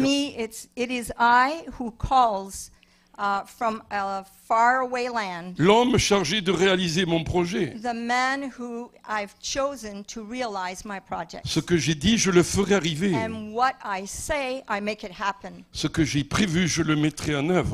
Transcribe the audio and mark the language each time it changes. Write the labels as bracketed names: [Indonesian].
[English] me, it is I who calls from a faraway land, [French] l'homme chargé de réaliser mon projet. [English] the man who I've chosen to realize my project. [French] Ce que j'ai dit, je le ferai arriver. [English] And what I say, I make it happen. [French] Ce que j'ai prévu, je le mettrai en œuvre.